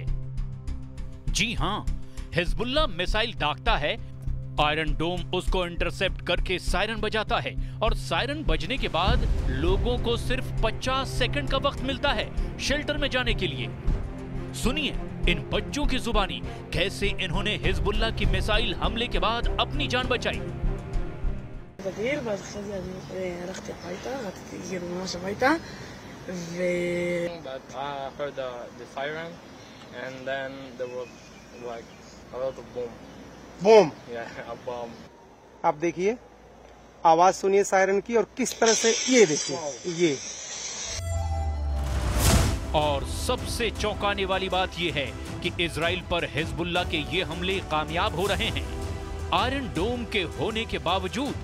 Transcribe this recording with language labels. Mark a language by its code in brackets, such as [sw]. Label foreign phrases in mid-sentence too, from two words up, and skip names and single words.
[hi] जी हाँ, हिजबुल्लाह मिसाइल दागता है, आयरन डोम उसको इंटरसेप्ट करके सायरन बजाता है और सायरन बजने के बाद लोगों को सिर्फ 50 सेकंड का वक्त मिलता है शेल्टर में जाने के लिए। सुनिए इन बच्चों की जुबानी कैसे इन्होंने हिजबुल्लाह की मिसाइल हमले के बाद अपनी जान बचाई। [he] בגיל, ואז אחרי זה אני הלכתי הביתה, רציתי כאילו ממש הביתה, [en] But I heard the siren, and then there was like a lot of bomb. बूम। Yeah, a bomb. [hi] आप देखिए, आवाज सुनिए सायरन की और किस तरह से ये देखिए ये। और सबसे चौंकाने वाली बात यह है कि इजराइल पर हिजबुल्लाह के ये हमले कामयाब हो रहे हैं आयरन डोम के होने के बावजूद।